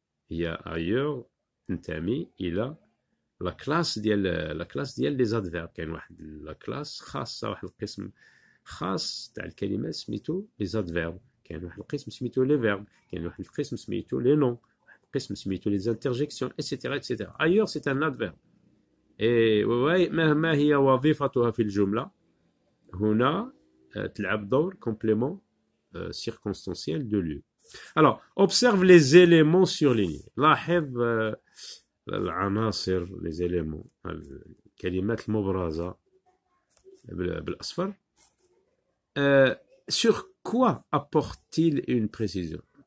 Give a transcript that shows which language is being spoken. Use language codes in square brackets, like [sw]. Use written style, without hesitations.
[fr] Il y a ailleurs [ar] ننتمي إلى [fr] la classe [ar] ديال [fr] les adverbes. [ar] كاين واحد [fr] la classe [ar] خاصة، واحد القسم خاص تاع الكلمات سميتو [fr] les adverbes. [ar] كاين واحد القسم سميتو [fr] les verbes. [ar] كاين واحد القسم سميتو [fr] les noms. [ar] واحد القسم سميتو [fr] les interjections، [ar] etc. [fr] Ailleurs c'est un adverbe. [ar] ما هي وظيفتها في الجملة؟ هنا تلعب دور [fr] complément circonstanciel de lieu. Alors, observe les éléments surlignés. [ar] لاحظ العناصر [fr] les éléments [ar] الكلمات المبرزة بالأصفر. [fr] Sur quoi apporte-t-il une précision?